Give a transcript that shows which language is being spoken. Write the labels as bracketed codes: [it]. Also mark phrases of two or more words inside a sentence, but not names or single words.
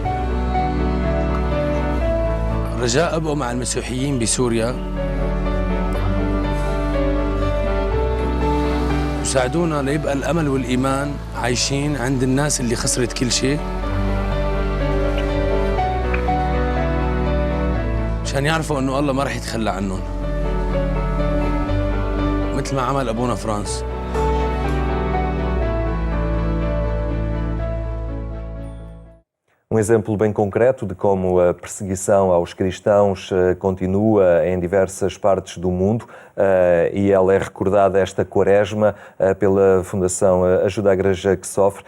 [ar] رجاء أبقوا مع المسيحيين بسوريا وساعدونا ليبقى الأمل والإيمان عايشين عند الناس اللي خسرت كل شيء، مشان يعرفوا إنه الله ما رح يتخلى عنهم مثل ما عمل أبونا فرانس. [pt] Um exemplo bem concreto de como a perseguição aos cristãos continua em diversas partes do mundo e ela é recordada esta quaresma pela Fundação Ajuda à Igreja que Sofre.